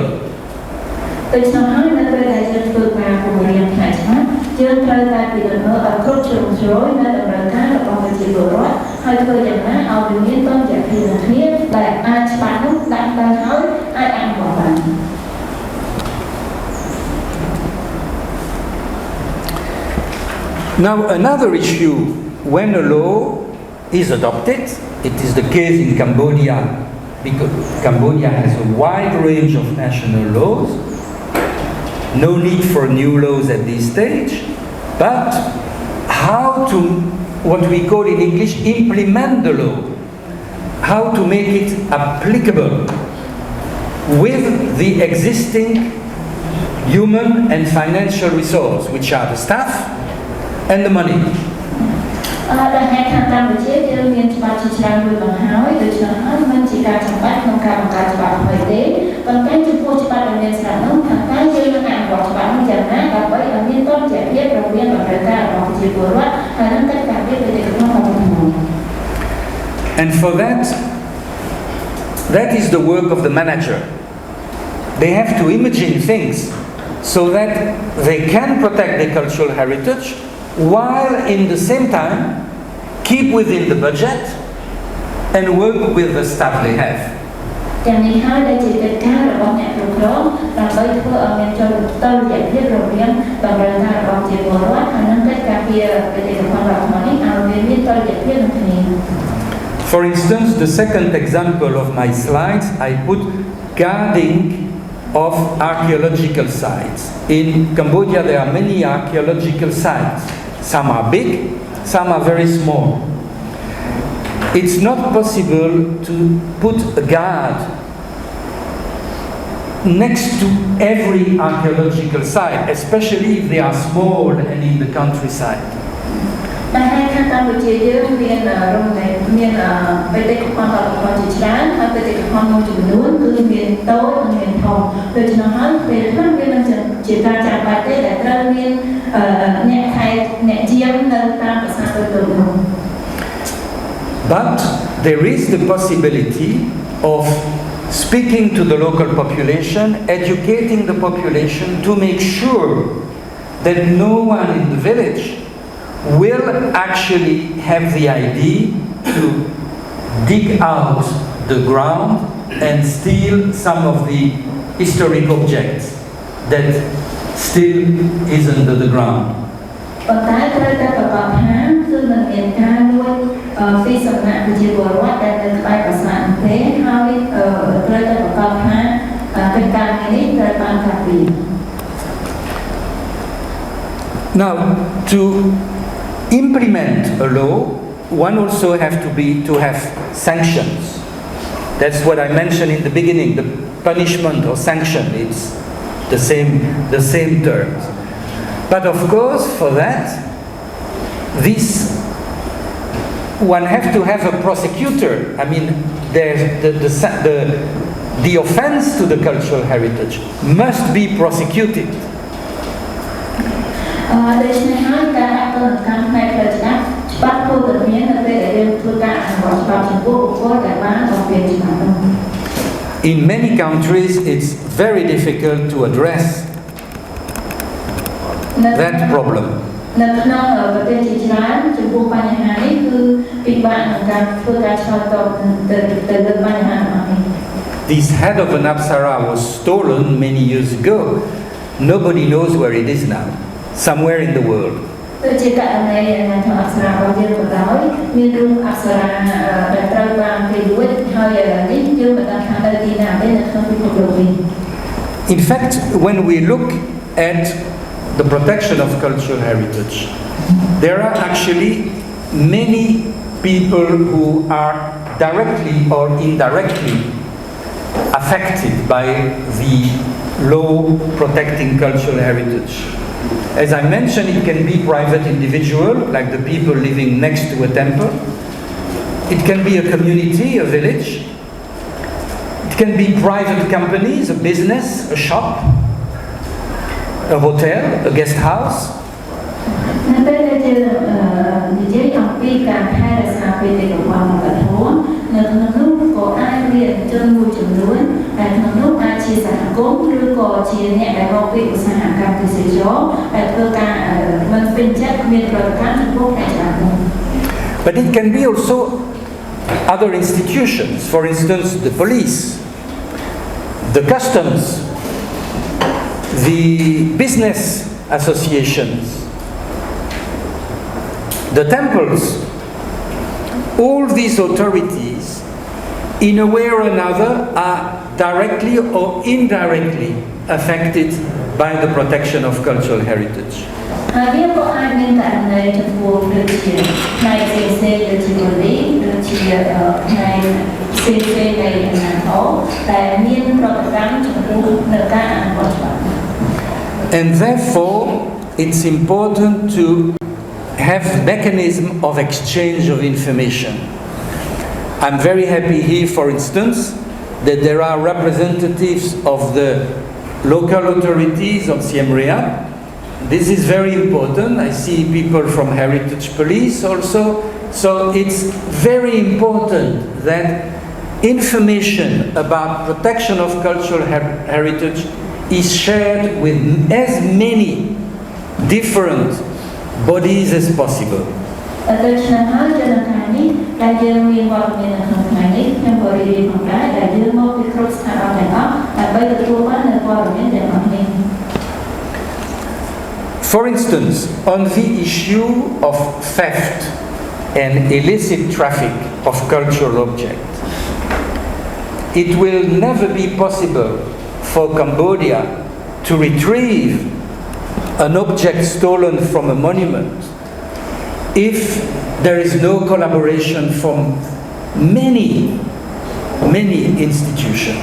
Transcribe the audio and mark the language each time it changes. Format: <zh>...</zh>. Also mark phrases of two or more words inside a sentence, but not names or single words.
<km>ដូច្នោះហើយនៅពេលដែលយើងធ្វើការពង្រៀនផ្នែកច្បាប់យើងត្រូវតែពិនិត្យមើលឲ្យគ្រប់ជ្រុងជ្រោយនៅតម្រូវការរបស់ប្រជាពលរដ្ឋហើយធ្វើយ៉ាងណាឲ្យវាមានតុល្យភាពនឹងគ្នាដែលអាចច្បាប់នោះដាក់បានហើយអាចអនុវត្តបាន</km> <en>Now another issue when a law is adopted, it is the case in Cambodia because Cambodia has a wide range of national laws. No need for new laws at this stage, but how to, what we call in English, implement the law, how to make it applicable with the existing human and financial resource, which are the staff and the money.</en> <km>ដែលហេតុថាកម្ពុជាយើងមានច្បាប់ជាច្រើនមួយមកហើយដូច្នេះហើយមិនជាការចាំបាច់ក្នុងការបង្កើតច្បាប់ថ្មីទេប៉ុន្តែចំពោះច្បាប់ដែលមានស្រាប់នោះខាងតែយើងនឹងអនុវត្តច្បាប់នោះយ៉ាងណាដើម្បីឲ្យមានតុល្យភាពរវាងតម្រូវការរបស់ប្រជាពលរដ្ឋហើយនឹងកិច្ចការពារបេតិកភណ្ឌរបស់ប្រជាពលរដ្ឋ</km> <en>And for that, that is the work of the manager. They have to imagine things so that they can protect their cultural heritage while in the same time keep within the budget and work with the staff they have.</en> <km>យ៉ាងនេះហើយដែលជាកិច្ចការរបស់អ្នកគ្រប់គ្រងដើម្បីធ្វើឲ្យមានតុល្យភាពរវាងតម្រូវការរបស់ប្រជាពលរដ្ឋហើយនឹងកិច្ចការពារបេតិកភណ្ឌរបស់ខ្លួននេះឲ្យវាមានតុល្យភាពនឹងគ្នា</km> <en>For instance, the second example of my slides, I put guarding of archaeological sites. In Cambodia, there are many archaeological sites. Some are big, some are very small. It's not possible to put a guard next to every archaeological site, especially if they are small and in the countryside.</en> <km>តែហើយខាងកម្ពុជាយើងមានរមណីមានបេតិកភណ្ឌរបស់ជាច្រើនហើយបេតិកភណ្ឌមួយចំនួនគឺមានតូចនិងមានធំដូច្នោះហើយពេលខ្លះវាមិនជាការចាំបាច់ទេដែលត្រូវមានអ្នកថែអ្នកជាងនៅតាមប្រាសាទតូចៗនោះ</km> <en>But there is the possibility of speaking to the local population, educating the population to make sure that no one in the village will actually have the idea to dig out the ground and steal some of the historic objects that still is under the ground.</en> <km>ប៉ុន្តែត្រូវតែប្រកបថាគឺមិនមានការលួចពីសំណាក់ប្រជាពលរដ្ឋដែលនៅក្បែរប្រាសាទទេហើយត្រូវតែប្រកបថាកិច្ចការនេះត្រូវបានការពារ</km> <en>Now to implement a law, one also have to have sanctions. That's what I mentioned in the beginning, the punishment or sanction, it's the same terms. But of course, for that, one have to have a prosecutor. I mean, the offense to the cultural heritage must be prosecuted.</en> <km>ដូច្នេះហើយការដាក់ទណ្ឌកម្មផ្នែកផ្លូវច្បាប់ច្បាប់ពលរដ្ឋមាននៅពេលដែលយើងធ្វើការអនុវត្តច្បាប់ចំពោះបុគ្គលដែលបានបំពានច្បាប់នោះ</km> <en>In many countries, it's very difficult to address that problem.</en> <km>នៅក្នុងប្រទេសជាច្រើនចំពោះបញ្ហានេះគឺពិបាកក្នុងការធ្វើការឆ្លើយតបទៅលើបញ្ហានេះ</km> <en>This head of an apsara was stolen many years ago. Nobody knows where it is now. Somewhere in the world.</en> <km>ដូចជាករណីនៃអប្សរារបស់យើងក៏ដោយមានរូបអប្សរាដែលត្រូវបានគេលួចហើយនេះយើងមិនដឹងថានៅទីណាទេនៅក្នុងពិភពលោកនេះ</km> <en>In fact, when we look at the protection of cultural heritage, there are actually many people who are directly or indirectly affected by the law protecting cultural heritage. As I mentioned, it can be private individual, like the people living next to a temple. It can be a community, a village. It can be private companies, a business, a shop, a hotel, a guest house.</en> <km>នៅពេលដែលយើងនិយាយអំពីការថែរក្សាបេតិកភណ្ឌវប្បធម៌នៅក្នុងនោះក៏អាចមានជនមួយចំនួនដែលក្នុងនោះអាចជាសហគមន៍ឬក៏ជាអ្នកដែលមកពីឧស្សាហកម្មទេសចរណ៍ដែលធ្វើការមិនពេញចិត្តមានប្រតិកម្មចំពោះការច្បាប់នោះ</km> <en>But it can be also other institutions, for instance, the police, the customs, the business associations, the temples. All these authorities, in a way or another, are directly or indirectly affected by the protection of cultural heritage.</en> <km>ហើយវាក៏អាចមានករណីចំពោះដូចជាផ្នែកផ្សេងៗដូចជាប៉ូលីសដូចជាផ្នែកផ្សេងៗនៃអាជ្ញាធរដែលមានប្រតិកម្មចំពោះនៅការអនុវត្តច្បាប់</km> <en>And therefore, it's important to have mechanism of exchange of information. I'm very happy here, for instance, that there are representatives of the local authorities of Siem Reap. This is very important. I see people from Heritage Police also. So it's very important that information about protection of cultural heritage is shared with as many different bodies as possible.</en> <km>ដូច្នេះហើយចំណាយនេះដែលយើងមានវត្តមាននៅក្នុងថ្ងៃនេះខ្ញុំក៏រៀបរៀងផងដែរដែលយើងមកពីគ្រប់ស្ថាប័នទាំងអស់ដើម្បីទទួលបាននូវព័ត៌មានទាំងអស់នេះ</km> <en>For instance, on the issue of theft and illicit traffic of cultural objects, it will never be possible for Cambodia to retrieve an object stolen from a monument if there is no collaboration from many institutions.</en>